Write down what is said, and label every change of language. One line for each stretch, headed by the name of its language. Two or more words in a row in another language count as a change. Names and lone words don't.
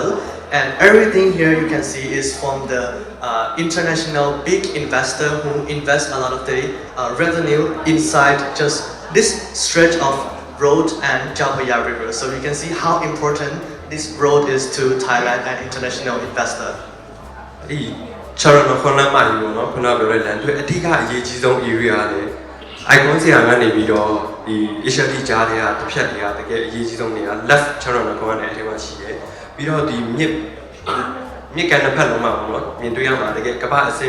English: And everything here you can see is from the international big investor who invest a lot of the revenue inside just this stretch of road and Chao Phraya River. So you can see how important this road is to Thailand and international investor.
Burmese: ဒီ Chalanakon လမ်းမကြီးပေါ့နော်ခုနပြောတဲ့လမ်းတွေအဓိကအရေးကြီးဆုံး area လေ icon ဆရာကနေပြီးတော့ဒီ Asiatic ကြားတွေကတစ်ဖြတ်တွေကတကယ်အရေး ကြီးဆုံးနေရာ left Chalanakon နဲ့အထက်မှာရှိတယ်ပြီးတော့ဒီမြစ်ကန်တစ်ဖက်လုံးမှာပေါ့နော်မြင်တွေ့ရမှာတကယ်ကမ္ဘာအဆင့်